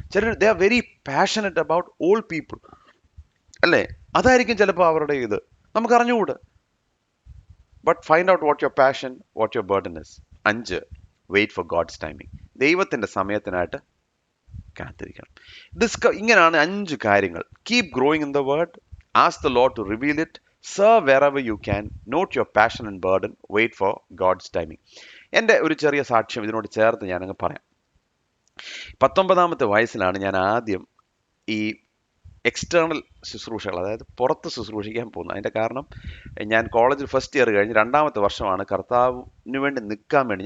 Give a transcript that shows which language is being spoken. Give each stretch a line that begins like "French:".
English: ചിലർ they are very passionate about all people, അല്ലേ?
Malayalam: അതായിരിക്കും ചിലപ്പോൾ അവരുടെ ഇത്, നമുക്ക് അറിഞ്ഞുകൂടെ.
English: But find out what your passion, what your burden is. 5, wait for God's timing.
Malayalam: ദൈവത്തിന്റെ സമയത്തിനായിട്ട് കാത്തിരിക്കണം. ഇങ്ങനെയാണ് 5 കാര്യങ്ങൾ.
English: Keep growing in the word, ask the Lord to reveal it, serve wherever you can, note your passion and burden, wait for God's timing.
Malayalam: എൻ്റെ ഒരു ചെറിയ സാക്ഷ്യം ഇതിനോട് ചേർത്ത് ഞാനങ്ങ് പറയാം. 19ാമത്തെ വയസ്സിലാണ് ഞാൻ ആദ്യം ഈ എക്സ്റ്റേണൽ ശുശ്രൂഷകൾ, അതായത് പുറത്ത് ശുശ്രൂഷിക്കാൻ പോകുന്നത്. അതിൻ്റെ കാരണം ഞാൻ കോളേജിൽ ഫസ്റ്റ് ഇയർ കഴിഞ്ഞ് 2ാമത്തെ വർഷമാണ് കർത്താവിന് വേണ്ടി നിൽക്കാൻ വേണ്ടി.